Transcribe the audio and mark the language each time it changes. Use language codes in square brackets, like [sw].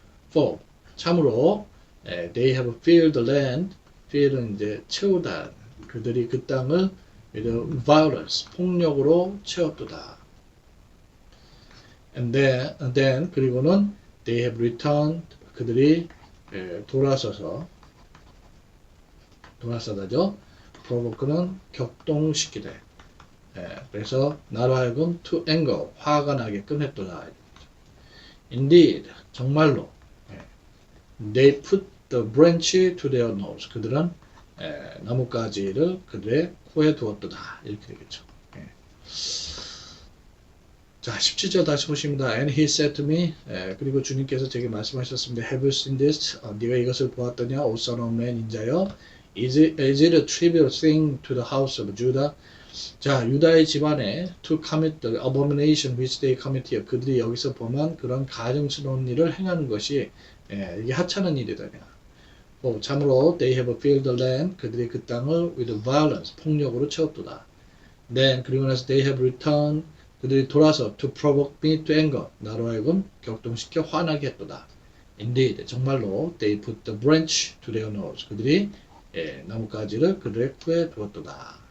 [ko] For 참으로 [en] they have filled the land [ko] fill은 이제 채우다 그들이 그 땅을 [en] with violence [ko] 폭력으로 채웠도다. [en] And then [ko] 그리고는 [en] they have returned [ko] 그들이 돌아서다죠. provoke는 격동시키되 그래서 나로 하여금 [en] to anger [ko] 화가 나게끔 했도다. [en] Indeed [ko] 정말로 [en] they put the branch to their nose [ko] 그들은 나뭇가지를 그들의 코에 두었도다. [en] 이렇게 되겠죠. [ko] 자, 17절 다시 보십니다. [en] And he said to me, [ko] 그리고 주님께서 제게 말씀하셨습니다. [en] Have you seen this? [ko] 네가 이것을 보았더냐? [en] O son of man, [ko] 인자여. [en] Is it a trivial thing to the house of Judah? [ko] 자, 유다의 집안에 [en] to commit the abomination which they committed. [ko] 그들이 여기서 범한 그런 가증스러운 일을 행하는 것이 이게 하찮은 일이다냐. 참으로 [en] they have filled the land. [ko] 그들이 그 땅을 [en] with violence, [ko] 폭력으로 채웠도다. [en] Then [ko] 그리고 나서 [en] they have returned. [ko] 그들이 돌아서 [en] to provoke me to anger [ko] 나로 하여금 격동시켜 화나게 했도다. [en] Indeed [ko] 정말로 [en] they put the branch to their nose [ko] 그들이 나뭇가지를 그들의 코에 두었도다.